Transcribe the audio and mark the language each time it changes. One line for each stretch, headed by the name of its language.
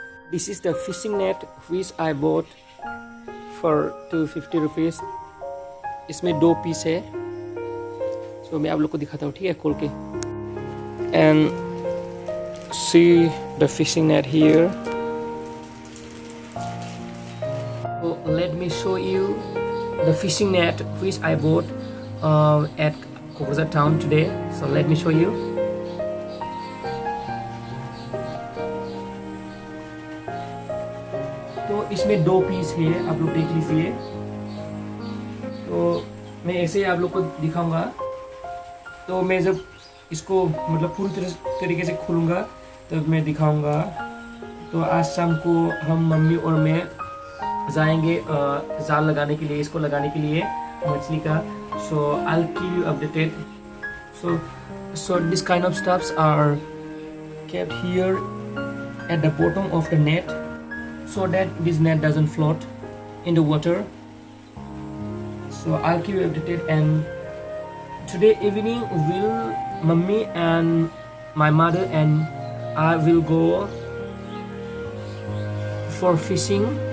English: This is the fishing net which I bought for 250 rupees.
Hindi: इसमें 2 piece है. So मैं आप लोग को दिखाता हूँ, ठीक है, खोल के.
English: And see the fishing net here. So let me show you the fishing net which I bought at Kokoroja town today. So let me show you.
Hindi: तो इसमें 2 पीस है, आप लोग देख लीजिए. तो मैं ऐसे ही आप लोग को दिखाऊंगा. तो मैं जब इसको मतलब पूरी तरीके से खोलूंगा तब मैं दिखाऊंगा. तो आज शाम को हम मम्मी और मैं जाएंगे जाल लगाने के लिए, इसको लगाने के लिए मछली का.
English: So I'll keep you updated. So this kind of stuffs are kept here at the bottom of the net so that this net doesn't float in the water. So I'll keep you updated, and today evening will Mummy and my mother and I will go for fishing.